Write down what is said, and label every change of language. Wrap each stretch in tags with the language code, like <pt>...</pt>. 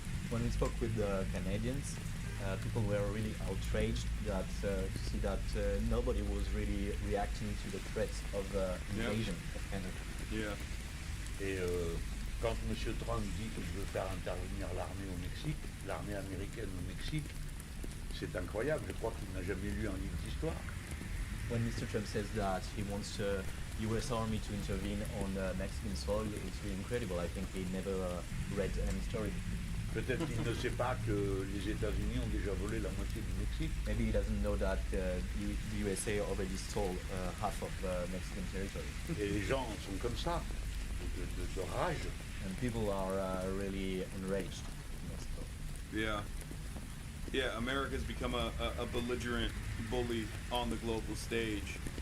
<en>When we spoke with the Canadians, people were really outraged to see that nobody was really reacting to the threats of invasion of Canada. Yeah.</en> <fr>Et quand M. Trump dit qu'il veut faire intervenir l'armée au Mexique, l'armée américaine au Mexique, c'est incroyable. Je crois qu'il n'a jamais lu un livre d'histoire.</fr> <en>When Mr. Trump says that he wants U.S. Army to intervene on Mexican soil, it's really incredible. I think he never read any story.</en> <fr>Peut-être qu'il ne sait pas que les États-Unis ont déjà volé la moitié du Mexique.</fr> <en>Maybe he doesn't know that the USA already stole half of Mexican territory.</en> <fr>Et les gens sont comme ça, de rage.</fr> <en>And people are really enraged in Mexico. Yeah. Yeah, America's become a belligerent bully on the global stage.</en>